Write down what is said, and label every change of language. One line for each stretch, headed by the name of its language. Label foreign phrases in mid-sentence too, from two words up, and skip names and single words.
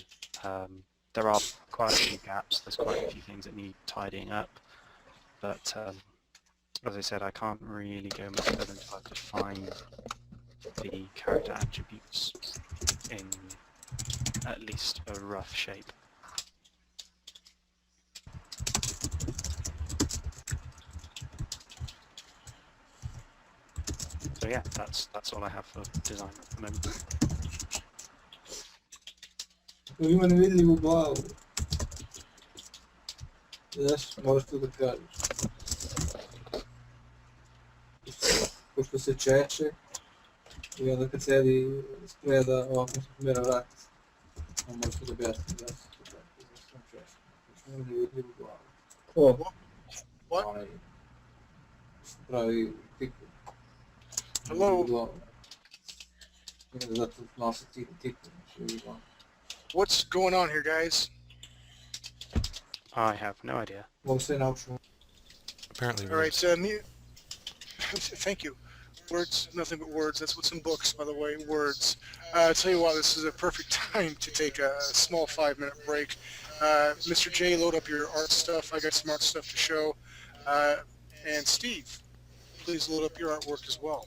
English: There are quite a few gaps, there's quite a few things that need tidying up, but as I said, I can't really go much further until I define the character attributes in at least a rough shape. So yeah, that's all I have for design at the moment.
Serbian: Ima nevidljivu glavu. Znaš, moraš to da kažeš. Pošto se čeče i onda kad sedi spreda ovako se pomera vrat. On moraš to da objasni da se to tako, zašto on čeče. Pošto ima nevidljivu glavu. Ko?
English: What?
Serbian: Onaj pravi tiku.
English: Hello?
Serbian: Glavu. I onda zato nosi tiku, znači glavu.
English: What's going on here, guys? I have no idea.
Serbian: Mogu se naučiti.
English: Apparently, All right, thank you. Words, nothing but words. That's what's in books, by the way, words. I'll tell you what, this is a perfect time to take a small 5-minute break. Mr. J, load up your art stuff. I got some art stuff to show. And Steve, please load up your artwork as well.